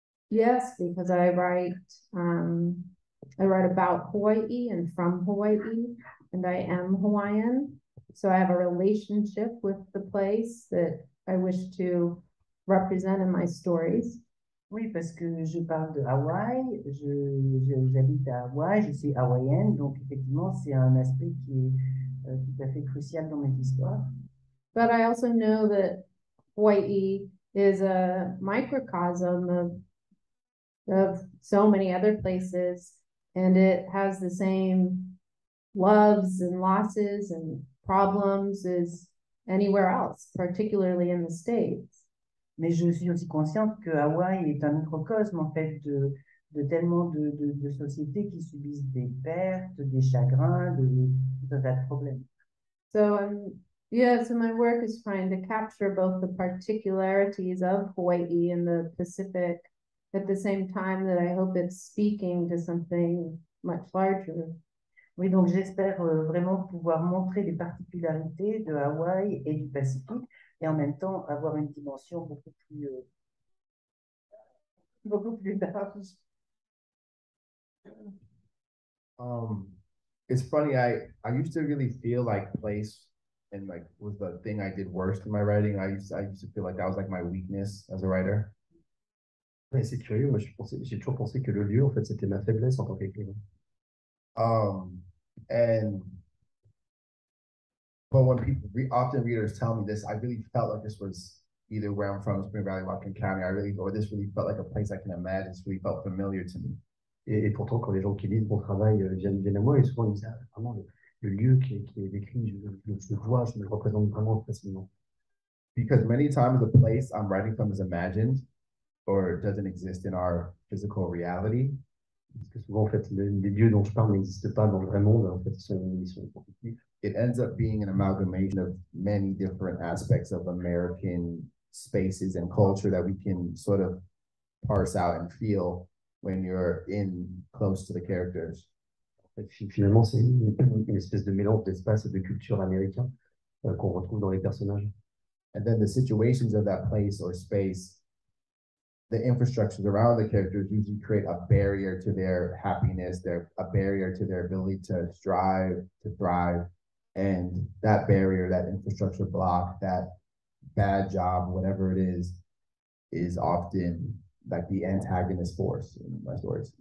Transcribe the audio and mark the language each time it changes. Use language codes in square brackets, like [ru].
[en] Yes, because I write about Hawaii and from Hawaii, and I am Hawaiian. So I have a relationship with the place that I wish to represent in my stories. [fr] Oui, parce que je parle de Hawaï, j'habite à Hawaï, je suis hawaïenne, donc effectivement, c'est un aspect qui est tout à fait crucial dans mes histoires. [en] But I also know that Hawaii is a microcosm of so many other places, and it has the same loves and losses and problems as anywhere else, particularly in the States. [fr] Mais je suis aussi consciente que Hawaï est un microcosme en fait de tellement de sociétés qui subissent des pertes, des chagrins, tout un tas de problèmes. [en] So so my work is trying to capture both the particularities of Hawaii and the Pacific at the same time that I hope it's speaking to something much larger. [fr] Oui, donc j'espère vraiment pouvoir montrer les particularités de Hawaï et du Pacifique et en même temps avoir une dimension beaucoup plus large. [en] It's funny, I used to really feel like place and like was the thing I did worst in my writing. I used to feel like that was like my weakness as a writer. [fr] Ouais, c'est curieux, moi j'ai toujours pensé que le lieu, en fait, c'était ma faiblesse en tant qu'écrivain. [en] And But when people, often readers tell me this, I really felt like this was either where I'm from, Spring Valley, Whatcom County, or this really felt like a place I can imagine, this really felt familiar to me. [fr] Et pourtant, quand les gens qui lisent mon travail viennent à moi, et souvent ils disent ah, vraiment le lieu qui est décrit, je le vois, je me le représente vraiment facilement. [en] Because many times the place I'm writing from is imagined or doesn't exist in our physical reality. [fr] Parce que souvent, en fait, les lieux dont je parle n'existent pas dans le vrai monde, en fait, ils sont fictifs. [en] It ends up being an amalgamation of many different aspects of American spaces and culture that we can sort of parse out and feel when you're in close to the characters. [fr] En fait, finalement, c'est une espèce de mélange d'espace et de culture américain qu'on retrouve dans les personnages. [en] And then the situations of that place or space, the infrastructures around the characters usually create a barrier to their happiness, a barrier to their ability to strive, to thrive. And that barrier, that infrastructure block, that bad job, whatever it is often like the antagonist force in my stories.